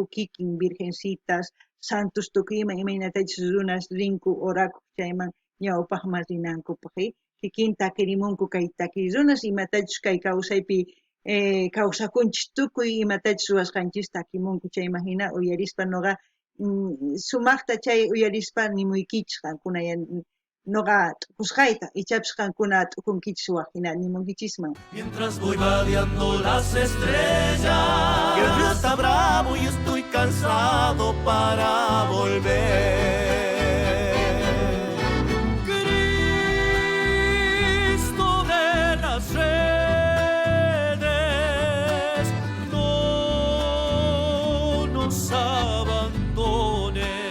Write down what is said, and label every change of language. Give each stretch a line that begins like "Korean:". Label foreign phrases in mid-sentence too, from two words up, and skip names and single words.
Quechua: kikin virgencitas, santos tukuy imaynatachus runas rinku orakuq chayman ñawpaqman rinankupaq, kikin takirimunku kay takiriy runas imatachus kay kawsaypi kawsakunchis tukuy imatachus ruwasqanchis takimunku, chayman hina uyarispa noqa sumaqta chay uyarispa nimuykichis qankuna noqa t'ukusqayta, ichapis qankuna t'ukunkichis waq hina nimunkichisman.
Spanish: Mientras voy vadeando las estrellas, que el río está bravo y estoy cansado para volver. Cristo de las redes, no nos abandones.